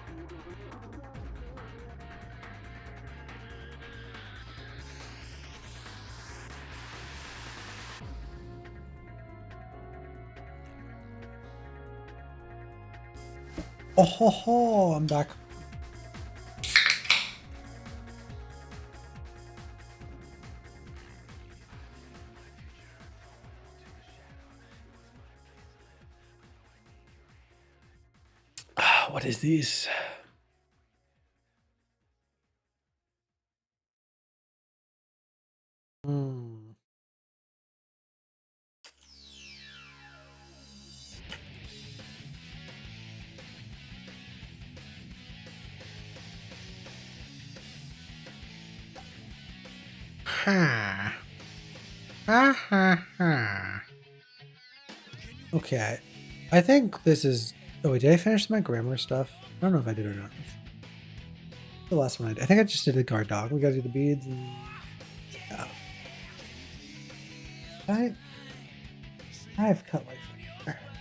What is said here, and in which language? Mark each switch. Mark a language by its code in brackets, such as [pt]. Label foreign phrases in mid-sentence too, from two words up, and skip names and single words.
[en] Oh ho ho, I'm back. What is these? Hmm. Ha. Ha ha ha. Okay. I think this is... Oh, wait, did I finish my grammar stuff? I don't know if I did or not. The last one I did. I think I just did the guard dog. We gotta do the beads and... Yeah. I've cut my finger.